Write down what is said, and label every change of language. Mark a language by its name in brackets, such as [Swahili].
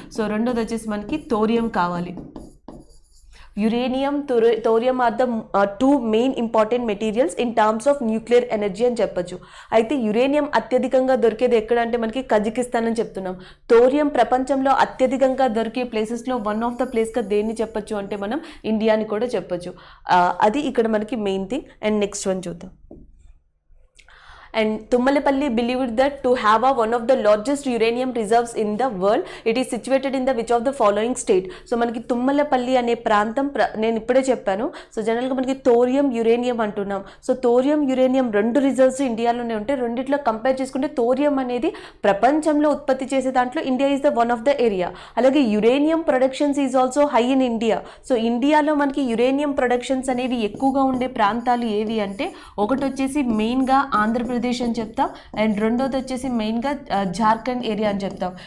[Telugu] So రెండోది వచ్చేసి మనకి థోరియం కావాలి. [English] Uranium, thorium are the two main important materials in terms of nuclear energy అని చెప్పొచ్చు. [Telugu] అయితే యురేనియం అత్యధికంగా దొరికేది ఎక్కడ అంటే మనకి కజకిస్తాన్ అని చెప్తున్నాం. థోరియం ప్రపంచంలో అత్యధికంగా దొరికే ప్లేసెస్లో వన్ ఆఫ్ ద ప్లేస్గా దేన్ని చెప్పొచ్చు అంటే మనం ఇండియాని కూడా చెప్పొచ్చు. అది ఇక్కడ మనకి main thing. And next one చూద్దాం. [English] And Tummalapalli believed that to have one of the largest uranium reserves in the world, it is situated in the which of the following state. [Telugu] So మనకి తుమ్మలపల్లి అనే ప్రాంతం నేను ఇప్పుడే చెప్పాను. So జనరల్గా మనకి thorium uranium అంటున్నాం. సో థోరియం యురేనియం రెండు రిజర్వ్స్ ఇండియాలోనే ఉంటాయి. రెండిట్లో కంపేర్ చేసుకుంటే థోరియం అనేది ప్రపంచంలో ఉత్పత్తి చేసే దాంట్లో [English] India is the one of the area. [Telugu] అలాగే [English] Uranium productions is also high in India. [Telugu] So ఇండియాలో మనకి యురేనియం ప్రొడక్షన్స్ అనేవి ఎక్కువగా ఉండే ప్రాంతాలు ఏవి అంటే ఒకటి వచ్చేసి మెయిన్గా ఆంధ్రప్రదేశ్ అని చెప్తాం, అండ్ రెండోది వచ్చేసి మెయిన్గా జార్ఖండ్ ఏరియా అని చెప్తాం.